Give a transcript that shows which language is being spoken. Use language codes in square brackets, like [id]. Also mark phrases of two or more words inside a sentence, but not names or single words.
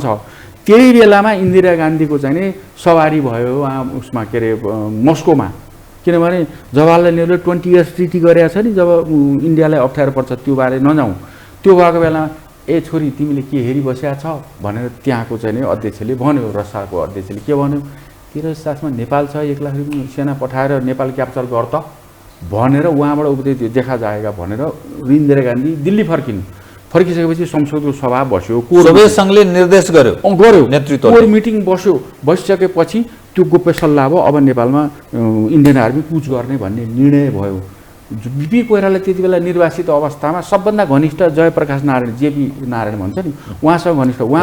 [ne] छ त्यही बेलामा इन्दिरा गान्धीको चाहिँ नि सवारी भयो उसमा के अरे मस्कोमा किनभने जवाहरलाल नेहरूले 20 [en] years treaty [ne] गरेको छ नि जब इन्डियालाई अप्ठ्यारो पर्छ त्यो बारे नजाउँ त्यो भएको बेलामा ए छोरी तिमीले के हेरि बसेका छ भनेर त्यहाँको चाहिँ नि अध्यक्षले भन्यो रसियाको अध्यक्षले के भन्यो तेरो साथमा नेपाल छ 1 लाख सेना पठाएर नेपाल क्याप्चर गर त भनेर उहाँबाट उपदेश [hi] देखा जाएगा [ne] भनेर इन्दिरा गान्धी दिल्ली फर्किसकेपछि संसदको सभा बस्यो सोभियत संघले निर्देश गर्यो नेतृत्व [en] core meeting [ne] बस्यो बसिसकेपछि त्यो गोप्य सल्लाह भयो अब नेपालमा [en] Indian army [ne] कुच गर्ने भन्ने निर्णय भयो बीपी कोइराला त्यति बेला निर्वासित अवस्थामा सबभन्दा घनिष्ठ जयप्रकाश नारायण जेपी नारायण भन्छ नि उहाँसँग घनिष्ठ उहाँ